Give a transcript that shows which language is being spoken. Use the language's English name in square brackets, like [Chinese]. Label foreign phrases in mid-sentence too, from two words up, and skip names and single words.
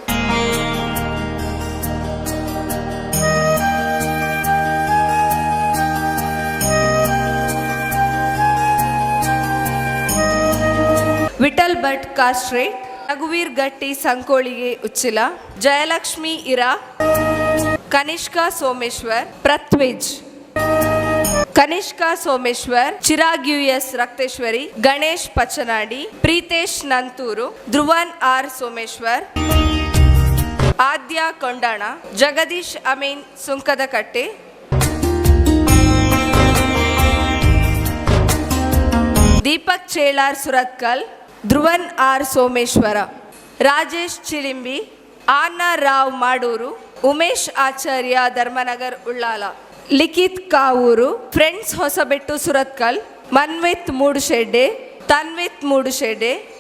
[Kannada] ವಿಠಲ್ ಭಟ್ ಕಾಸ್ಟ್ರೇಟ್, ರಘುವೀರ್ ಗಟ್ಟಿ ಸಂಕೋಳಿಗೆ ಉಚ್ಚಿಲ, ಜಯಲಕ್ಷ್ಮಿ ಇರಾ, ಕನಿಷ್ಕಾ ಸೋಮೇಶ್ವರ್, ಪೃಥ್ವಿಜ್, ಕನಿಷ್ಕಾ ಸೋಮೇಶ್ವರ್, ಚಿರಾಗ್ US ರಕ್ತೇಶ್ವರಿ, ಗಣೇಶ್ ಪಚ್ಚನಾಡಿ, ಪ್ರೀತೇಶ್ ನಂತೂರು, ಧ್ರುವನ್ R ಸೋಮೇಶ್ವರ್, ಆದ್ಯ ಕೊಂಡಾಣ, ಜಗದೀಶ್ ಅಮೀನ್ ಸುಂಕದಕಟ್ಟೆ, ದೀಪಕ್ ಚೇಳಾರ್ ಸುರತ್ಕಲ್, ಧ್ರುವನ್ ಆರ್ ಸೋಮೇಶ್ವರ, ರಾಜೇಶ್ ಚಿಲಿಂಬಿ, ಆನಾ ರಾವ್ ಮಾಡೂರು, ಉಮೇಶ್ ಆಚಾರ್ಯ ಧರ್ಮನಗರ್ ಉಳ್ಳಾಲ, ಲಿಖಿತ್ ಕಾವೂರು, ಫ್ರೆಂಡ್ಸ್ ಹೊಸಬೆಟ್ಟು ಸುರತ್ಕಲ್, ಮನ್ವಿತ್ ಮೂಡುಶೆಡ್ಡೆ, ತನ್ವಿತ್ ಮೂಡುಶೆಡ್ಡೆ,